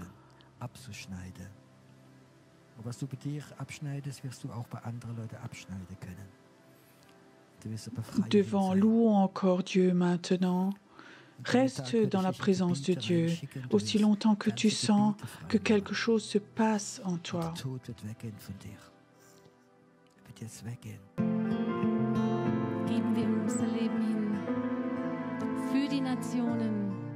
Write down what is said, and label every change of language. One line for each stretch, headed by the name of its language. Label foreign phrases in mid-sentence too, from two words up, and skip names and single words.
French: Devant, louons encore Dieu maintenant. Reste dans la présence de Dieu aussi longtemps que tu sens que quelque chose se passe en toi.
German: Geben wir unser Leben hin für die Nationen.